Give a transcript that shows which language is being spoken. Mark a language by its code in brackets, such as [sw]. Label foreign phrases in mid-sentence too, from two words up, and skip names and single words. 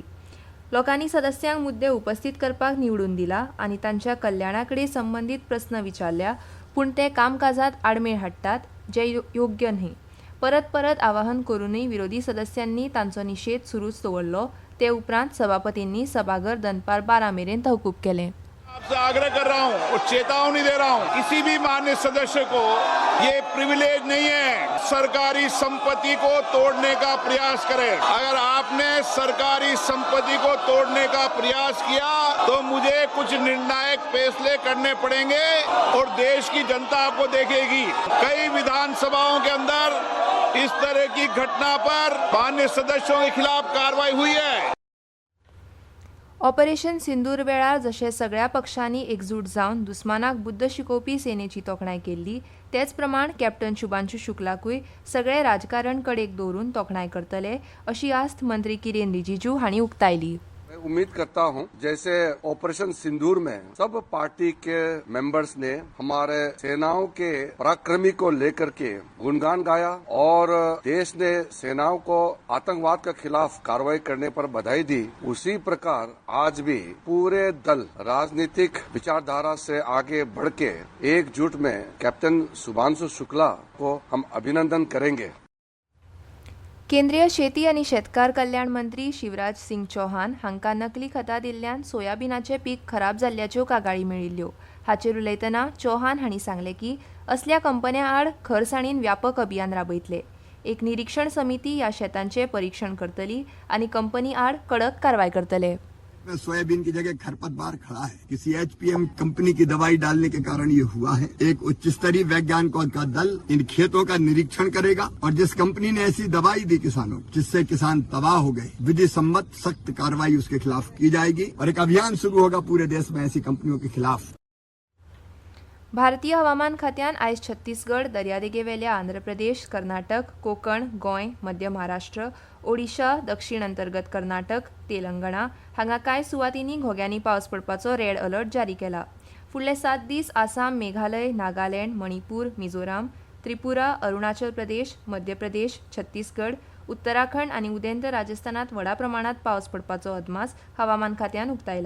[kok] लोकांनी सदस्यांक मुद्दे उपस्थित करपाक निवडून दिला आनी तांच्या कल्याणाकडे संबंधित प्रस्न विचारल्या, पूण ते कामकाजात आडमेळ हाडटात जे योग्य न्ही. परत परत आवाहन करूनय विरोधी सदस्यांनी तांचो निषेध सुरूच दवरलो. ते उपरांत सभापतींनी सभाघर दनपार 12 मेरेन तहकूब केलें. [hi] आपसे आग्रह कर रहा हूं और चेतावनी दे रहा हूं, किसी भी मान्य सदस्य को ये प्रिविलेज नहीं है सरकारी संपत्ति को तोड़ने का प्रयास करे. अगर आपने सरकारी संपत्ति को तोड़ने का प्रयास किया तो मुझे कुछ निर्णायक फैसले करने पड़ेंगे और देश की जनता आपको देखेगी. कई विधानसभाओं के अंदर इस तरह की घटना पर मान्य सदस्यों के खिलाफ कार्रवाई हुई है. [kok] ऑपरेशन सिंदूर वेळार जशे सगळ्या पक्षांनी एकजूट जावन दुस्मानाक बुद्ध शिकोवपी सेनेची तोखणाय केल्ली, तेच प्रमाण कॅप्टन शुभांशु शुक्लाकूय सगळे राजकारण कडेक दवरून तोखणाय करतले अशी आस्त मंत्री किरेन रिजिजू हांणी उक्तायली. [hi] मैं उम्मीद करता हूं जैसे ऑपरेशन सिंदूर में सब पार्टी के मेंबर्स ने हमारे सेनाओं के पराक्रमी को लेकर के गुणगान गाया और देश ने सेनाओं को आतंकवाद के खिलाफ कार्रवाई करने पर बधाई दी, उसी प्रकार आज भी पूरे दल राजनीतिक विचारधारा से आगे बढ़ के एकजुट में कैप्टन शुभांशु शुक्ला को हम अभिनंदन करेंगे. [kok] केंद्रीय शेती आनी शेतकार कल्याण मंत्री शिवराज सिंग चौहान हांकां नकली खतां दिल्ल्यान सोयाबीनाचें पीक खराब जाल्ल्याच्यो कागाळी मेळिल्ल्यो. हाचेर उलयतना चौहान हांणी सांगलें की असल्या कंपन्यां आड खरसाणीन व्यापक अभियान राबयतले. एक निरीक्षण समिती ह्या शेतांचें परीक्षण करतली आनी कंपनी आड कडक कारवाय करतले. [hi] सोयाबीन की जगह खरपतवार खड़ा है. किसी HPM कंपनी की दवाई डालने के कारण ये हुआ है. एक उच्च स्तरीय वैज्ञानिकों का दल इन खेतों का निरीक्षण करेगा और जिस कंपनी ने ऐसी दवाई दी किसानों जिससे किसान तबाह हो गए, विधि सम्मत सख्त कार्रवाई उसके खिलाफ की जाएगी और एक अभियान शुरू होगा पूरे देश में ऐसी कंपनियों के खिलाफ. [kok] भारतीय हवामान खात्यान आयज छत्तीसगड, दर्यादेगेवेल्या आंध्र प्रदेश, कर्नाटक, कोकण, गोंय, मध्य महाराष्ट्र, ओडिशा, दक्षिण अंतर्गत कर्नाटक, तेलंगणा हांगा कांय सुवातींनी घोग्यांनी पावस पडपाचो रेड अलर्ट जारी केला. फुडले 7 दीस आसाम, मेघालय, नागालँड, मणिपूर, मिझोराम, त्रिपुरा, अरुणाचल प्रदेश, मध्य प्रदेश, छत्तीसगड, उत्तराखंड आनी उदेंत राजस्थानात व्हडा प्रमाणात पावस पडपाचो अदमास हवामान खात्यान उक्तायला.